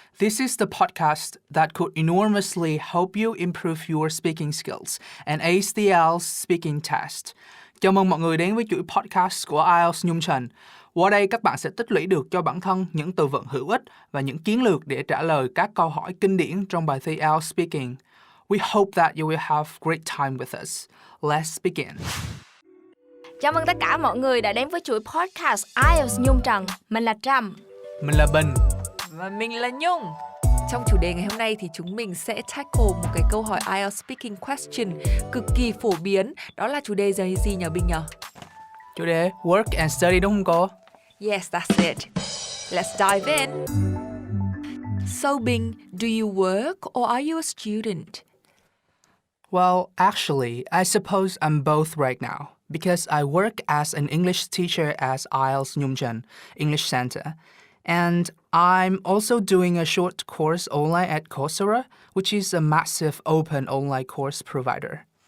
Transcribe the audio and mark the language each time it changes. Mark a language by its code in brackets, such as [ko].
[en] This is the podcast that could enormously help you improve your speaking skills and ace the IELTS speaking test. [vi] Chào mừng mọi người đến với chuỗi podcast của IELTS Nhung Tran. Qua đây các bạn sẽ tích lũy được cho bản thân những từ vựng hữu ích và những chiến lược để trả lời các câu hỏi kinh điển trong bài thi IELTS Speaking. [en] We hope that you will have great time with us. Let's begin. [vi] Chào mừng tất cả mọi người đã đến với chuỗi podcast IELTS Nhung Tran. Mình là Trâm. Mình là Bình. Và mình là Nhung. Trong chủ đề ngày hôm nay thì chúng mình sẽ tackle một cái câu hỏi [en] IELTS speaking question [vi] cực kỳ phổ biến. Đó là chủ đề gì nhờ Bình nhờ? Chủ đề [en] work and study [vi] đúng không cô? [en] Yes, that's it. Let's dive in. So Bình, do you work or are you a student? Well, actually, I suppose I'm both right now because I work as an English teacher at IELTS Nhung Tran English Center. And I'm also doing a short course online at Coursera, which is a massive open online course provider.